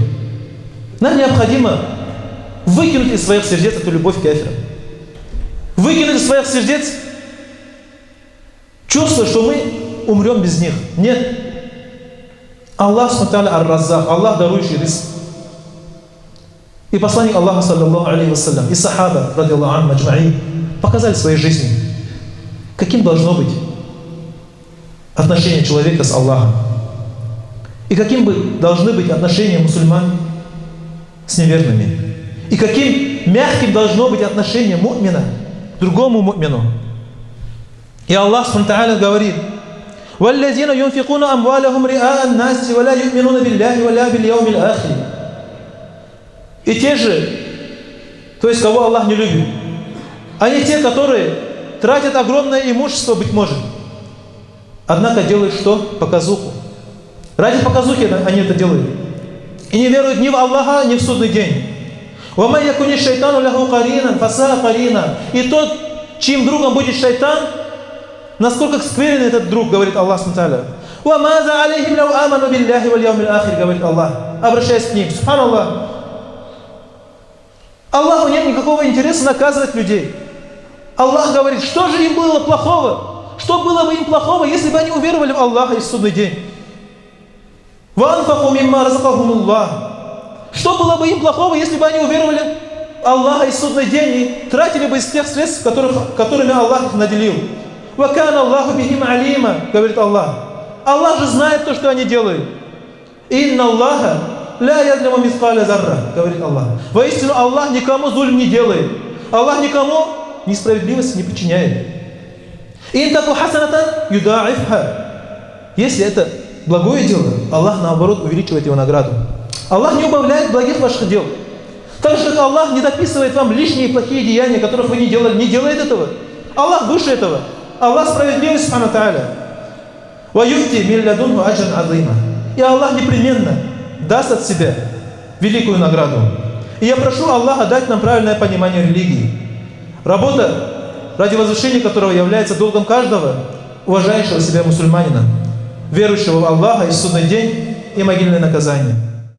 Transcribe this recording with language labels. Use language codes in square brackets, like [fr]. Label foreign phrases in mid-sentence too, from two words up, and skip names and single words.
[ru] Нам необходимо выкинуть из своих сердец эту любовь к кафирам. Выкинуть из своих сердец чувство, что мы умрем без них. Нет. Аллах [ar] سبحانه الرزاق, [ru] Аллах дарующий риск. И посланник Аллаха, [ar] صلى الله عليه وسلم, [ru] и сахаба, [ar] رضي الله عنهم أجمعين, [ru] показали своей жизни, каким должно быть отношение человека с Аллахом. И каким должны быть отношения мусульман с неверными. И каким мягким должно быть отношение му'мина к другому му'мину. И Аллах субхану говорит: [ar] «والذين ينفقون أموالهم رئاء الناس ولا يؤمنون بالله ولا باليوم الآخر». [ru] И те же, то есть кого Аллах не любит, они те, которые тратят огромное имущество, быть может, однако делают что? Показуху. Ради показухи они это делают. И не веруют ни в Аллаха, ни в судный день. [ar] «ومن يكن الشيطان له قرينا, فساء قرينا». [ru] И тот, чьим другом будет шайтан, насколько скверен этот друг, говорит Аллах субхану. [ar] «وماذا عليهم لو آمنوا بالله واليوم الآخر», [ru] говорит Аллах, обращаясь к ним. Субханаллах. Аллаху нет никакого интереса наказывать людей. Аллах говорит, что же им было плохого? Что было бы им плохого, если бы они уверовали в Аллаха и в судный день? [ar] «وأنفقوا مما رزقهم الله». [ru] Что было бы им плохого, если бы они уверовали в Аллаха и в судный день и тратили бы из тех средств, которыми Аллах их наделил? [ar] «وكان الله بهم عليما», [ru] говорит Аллах. Аллах же знает то, что они делают. [ar] «إن الله لا يظلم مثقال ذرة», [ru] говорит Аллах. Воистину Аллах никому зульм не делает. Аллах никому несправедливость не причиняет. [ar] «إن تك حسنة يضاعفها». [ru] Если это благое дело, Аллах наоборот увеличивает его награду. Аллах не убавляет благих ваших дел. Так же, как Аллах не дописывает вам лишние плохие деяния, которых вы не делали, не делает этого. Аллах выше этого. Аллах справедливый, [ar] سبحانه تعالى. «ويؤت من لدنه أجرا عظيما». [ru] И Аллах непременно даст от себя великую награду. И я прошу Аллаха дать нам правильное понимание религии. Работа, ради возвышения которого является долгом каждого уважающего себя мусульманина, верующего в Аллаха и судный день и могильное наказание.